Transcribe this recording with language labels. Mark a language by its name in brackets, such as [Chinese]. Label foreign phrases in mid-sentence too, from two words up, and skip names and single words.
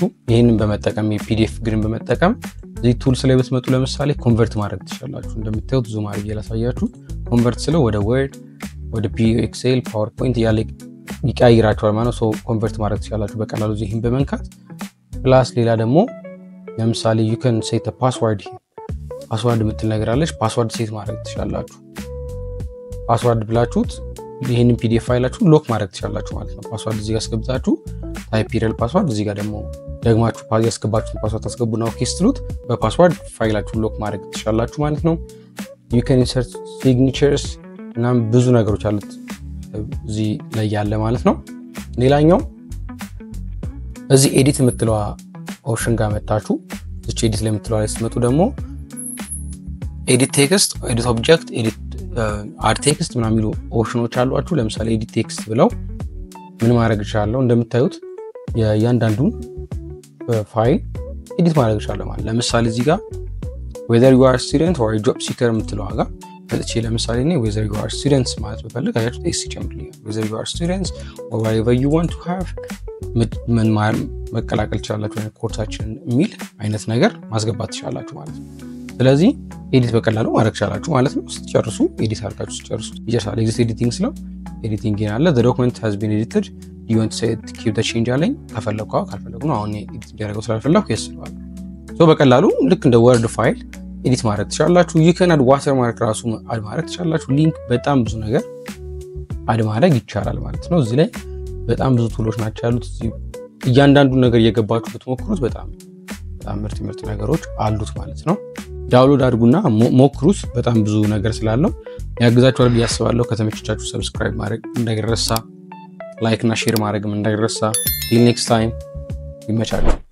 [Amharic] ይሄንን በመጠቀም PDF ጊርን በመጠቀም እዚህ ቱልስ ላይ ብትመጡ ለምሳሌ ኮንቨርት ማድረግ ትችላላችሁ። እንደምታዩት ዙም አድርጌ ላሳያችሁ። ኮንቨርት ስለው ወደ ወርድ፣ ወደ ኤክሴል፣ ፓወርፖይንት ያለ ይቀያይራችኋል ማለት ነው። ኮንቨርት ማድረግ ትችላላችሁ በቀላሉ ይሄን በመንካት። ፕላስ ሌላ ደግሞ ለምሳሌ [English] you can set a password here። [Amharic] ፓስወርድ የምትል ነገር አለች። ፓስወርድ ሴት ማድረግ ትችላላችሁ። ፓስወርድ ብላችሁት ይሄንን PDF ፋይላችሁ ሎክ ማድረግ ትችላላችሁ ማለት ነው። ፓስወርድ እዚህ ጋር አስገብታችሁ ታይፕ ይላል ፓስወርድ። እዚህ ጋር ደግሞ ደግማችሁ ያስገባችሁትን ፓስወርድ ታስገቡና ኦኬ ስትሉት በፓስወርድ ፋይላችሁን ሎክ ማድረግ ትችላላችሁ ማለት ነው። [English] you can insert signatures [Amharic] እና ብዙ ነገሮች አሉት እዚህ ላይ ያለ ማለት ነው። ሌላኛው እዚህ ኤዲት የምትለዋ ኦፕሽን ጋር መጣችሁ። እዚህ ኤዲት ላይ የምትለዋ ላይ ስትመጡ ደግሞ [English] edit text, edit object, edit add text [Amharic] ምናምን የሚሉ ኦፕሽኖች አሏችሁ። ለምሳሌ [English] edit text [Amharic] ብለው ምን ማድረግ ይችላልለው? እንደምታዩት የእያንዳንዱን ፋይል ኤዲት ማድረግ ይችላል ማለት። ለምሳሌ እዚህ ጋር [English] whether you are a student or a job seeker [Amharic] የምትለው ጋር መጥቼ ለምሳሌ እኔ [English] whether you are students [Amharic] ማለት በፈልግ አያችሁ ቴክስት ይጨምርልኛል። [English] whether you are students or whatever you want to have [Amharic] ምን መቀላቀል ይችላልላችሁ ኮርሳችን የሚል አይነት ነገር ማስገባት ይችላልላችሁ ማለት ነው። ስለዚህ ኤዲት በቀላሉ ማድረግ ይችላልላችሁ ማለት ነው። ስትጨርሱ ኤዲት አድርጋችሁ ስትጨርሱ ይጨርሳል። [English] exit editing [Amharic] ስለው ኤዲቲንግ ያለ [English] the document has been edited you want to say keep the change [Amharic] አለኝ። ከፈለኩ ካልፈለኩ ነው አሁን ኤዲት እንዲያደርገው ስላልፈለኩ ይስለዋል። በቀላሉ ልክ እንደ ወርድ ፋይል ኤዲት ማድረግ ትችላላችሁ። [English] you can add watermark [Amharic] ራሱ አድ ማድረግ ትችላላችሁ። ሊንክ በጣም ብዙ ነገር አድ ማድረግ ይቻላል ማለት ነው። እዚህ ላይ በጣም ብዙ ቱሎች ናቸው ያሉት። እያንዳንዱ ነገር እየገባችሁ ብትሞክሩት በጣም ምርጥ ነገሮች አሉት ማለት ነው። ዳውንሎድ አድርጉና ሞክሩት። በጣም ብዙ ነገር ስላለው ያግዛችኋል ብዬ አስባለሁ። ከተመቻችሁ ሰብስክራይብ ማድረግ እንዳይረሳ፣ ላይክ እና ሼር ማድረግም እንዳይረሳ። [English] till next time [Amharic] ይመቻችሁ።